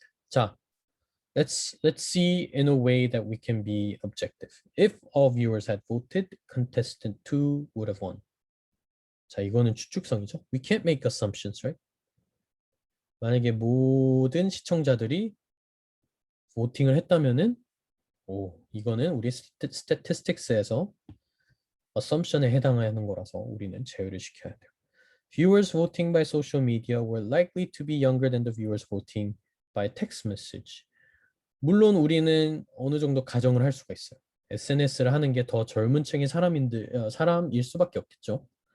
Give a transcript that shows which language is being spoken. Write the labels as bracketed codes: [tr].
[en] 자, let's see in a way that we can be objective. If all viewers had voted, contestant 2 would have won. [ko] 자, 이거는 추측성이죠. [en] We can't make assumptions, right? [ko] 만약에 모든 시청자들이 voting을 했다면은 이거는 우리 statistics에서 assumption에 해당하는 거라서 우리는 제외를 시켜야 돼요. [en] Viewers voting by social media were likely to be younger than the viewers voting by text message. [ko] 물론 우리는 어느 정도 가정을 할 수가 있어요. SNS를 하는 게 더 젊은 층의 사람일 수밖에 없겠죠.